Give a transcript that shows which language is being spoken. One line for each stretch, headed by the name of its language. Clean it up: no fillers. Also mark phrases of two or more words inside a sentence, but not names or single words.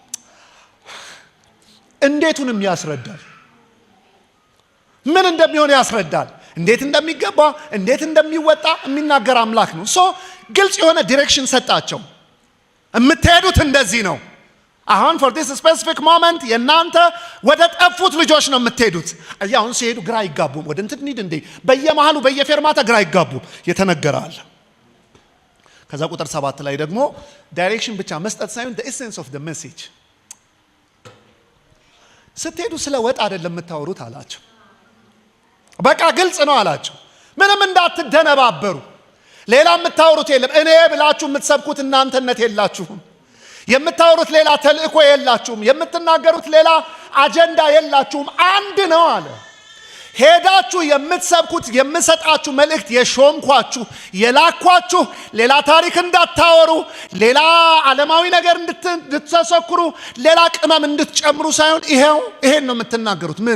Amharic: እንዴቱንም ያስረዳል። ምን እንደሚሆን ያስረዳል። እንዴት እንደሚገባ እንዴት እንደሚወጣ የሚናገር አምላክ ነው። ሶ ግልጽ የሆነ ዲሬክሽን ሰጣቸው። የምትሄዱት እንደዚህ ነው። አሁን
English: for this specific moment
Amharic: የናንተ ወደ ጠፉት ልጆች ነው የምትሄዱት። አሁን ሲሄዱ ግራ ይጋቡም። ወደ እንትን እንሂድ እንዴ በየመሃሉ በየፌርማታ ግራ ይጋቡ የተነገራል። ከዛ ቁጥር 7 ላይ ደግሞ ዳይሬክሽን ብቻ መስጠት ሳይሆን
English: the essence of the message።
Amharic: ስትሄዱ ስለ ወጥ አይደለም የምታወሩት አላቸው። በቃ ግልጽ ነው አላቸው። ምንም እንዳትደነባበሩ። ሌላ የምታወሩት የለም። እኔ ብላችሁ የምትሰብኩት እናንተነት የላችሁም። የምታወሩት ሌላ ተልእኮ የላችሁም። የምትናገሩት ሌላ አጀንዳ የላችሁም። አንድ ነው አለ። ሄዳችሁ የምትሰብኩት የምሰጣችሁ መልእክት የሾምኳችሁ የላኳችሁ ሌላ ታሪክ እንዳታወሩ፣ ሌላ ዓለማዊ ነገር እንድትሰክሩ፣ ሌላ ቅመም እንድትጨምሩ ሳይሆን ይሄን ነው የምትናገሩት። ምን?